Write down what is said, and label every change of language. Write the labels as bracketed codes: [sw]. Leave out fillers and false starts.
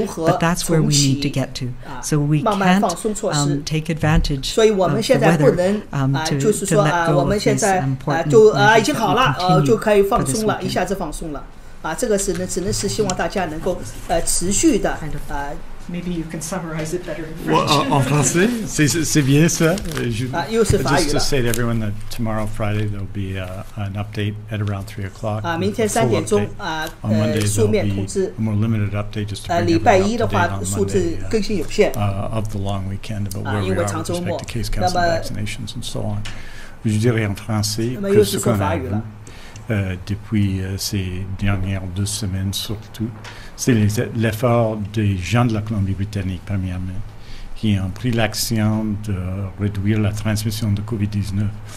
[en] But that's where we need to get to. So we can't take advantage of the weather to let go of these important measures that we continue for this weekend. [zh] 这个只能是希望大家能够持续的 [en] Maybe you can summarize it better in French. [fr] En français, c'est bien ça. [en] Just to say to everyone that tomorrow, Friday, there'll be an update at around 3 o'clock. [zh] 明天3点钟书面通知。 [en] A more limited update just to bring [zh] 礼拜一的话数字更新有限。 [en] Of the long weekend about where we are with respect to case counts and vaccinations and so on. [fr] Je dirais en français que ce qu'on a vu depuis ces dernières 2 semaines surtout, c'est l'effort des gens de la Colombie-Britannique, premièrement, qui ont pris l'action de réduire la transmission de COVID-19.